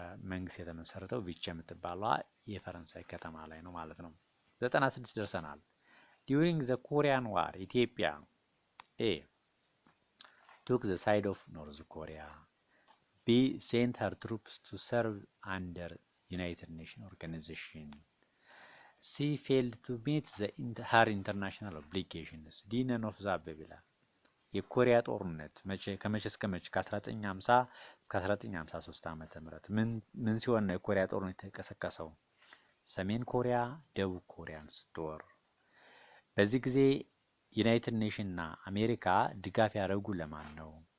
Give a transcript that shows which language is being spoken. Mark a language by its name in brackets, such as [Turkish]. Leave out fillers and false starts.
[Amharic] መንግስት የተመሰረተው ቪቼ የምትባለዋ የፈረንሳይ ከተማ ላይ ነው ማለት ነው። 96 ደርሰናል። [English] ዲዩሪንግ ዘ ኮሪያን ዋር ኢትዮጵያ ኤ took the side of North Korea. B sent her troops to serve under United Nations organization. C failed to meet her international obligations. D none of the above [Amharic] ይላል። የኮሪያ ጦርነት ከመቼ እስከ መቼ? ከ1950 እስከ 1953 ዓመተ ምህረት ምን ሲሆን ነው የኮሪያ ጦርነት የተቀሰቀሰው? ሰሜን ኮሪያ ደቡብ ኮሪያን ስትወር። በዚህ ጊዜ ዩናይትድ ኔሽን እና አሜሪካ ድጋፍ ያደረጉ ለማን ነው?